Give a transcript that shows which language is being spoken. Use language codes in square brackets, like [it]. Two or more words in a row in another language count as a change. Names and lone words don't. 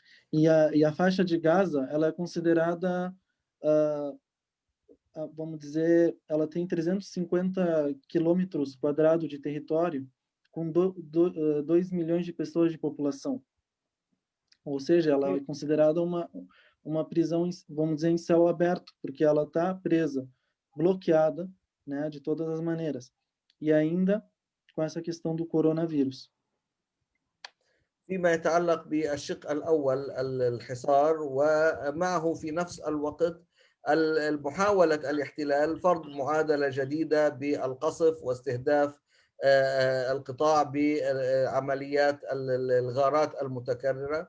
[pt] E a faixa de Gaza, ela é considerada, vamos dizer, ela tem 350 quilômetros quadrados de território, com 2 milhões de pessoas de população. Ou seja, ela é considerada uma prisão, vamos dizer, em céu aberto, porque ela está presa, bloqueada, né, de todas as maneiras. E ainda com essa questão do coronavírus. [ar] فيما يتعلق بالشق الأول الحصار، ومعه في نفس الوقت محاولة الاحتلال فرض معادلة جديدة بالقصف واستهداف القطاع بعمليات الغارات المتكررة.